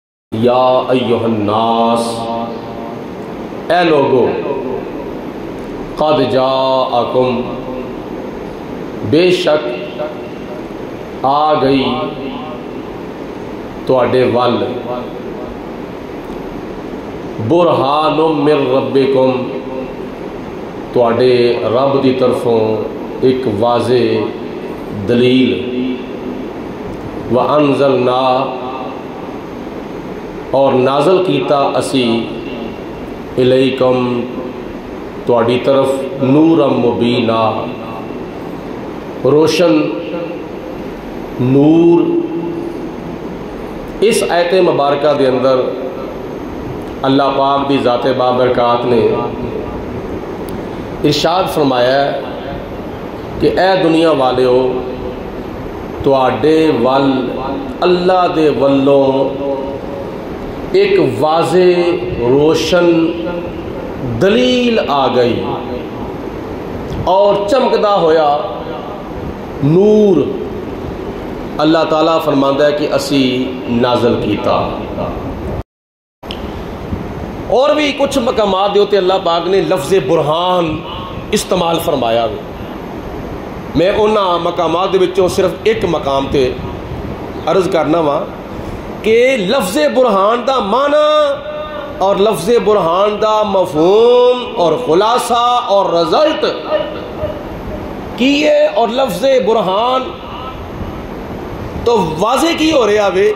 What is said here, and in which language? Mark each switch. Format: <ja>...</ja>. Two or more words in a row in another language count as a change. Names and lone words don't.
<ar>یا ایہا الناس،</ar> <pa>اے لوگو،</pa> <ar>قد جاءکم،</ar> <pa>بے شک آ گئی تواڈے ول،</pa> <ar>برہان من ربکم،</ar> <pa>تواڈے رب دی طرفوں ایک واضح دلیل، وَأَنزَلْنَا، اور نازل کیتا اسی، الیکم، تواڈی طرف،</pa> <ar>نورا مبینا،</ar> <pa>روشن نور۔ اس آیت مبارکہ دے اندر اللہ پاک دی ذات بابرکات نے ارشاد فرمایا ہے کہ اے دنیا والیو، تواڈے ول اللہ دے ولوں ایک واضح روشن دلیل آ گئی، اور چمکدا ہویا نور اللہ تعالیٰ فرماندا ہے کہ اسی نازل کیتا۔ اور بھی کچھ مقامات دے اللہ پاک نے لفظ برہان استعمال فرمایا۔ میں انہاں مقامات دے وچوں صرف ایک مقام تے عرض کرنا وا کہ لفظ برہان دا معنی اور لفظ برہان دا مفہوم اور خلاصہ اور رزلٹ کی ہے، اور لفظ برہان تو واضح کی ہو رہا ہے۔</pa>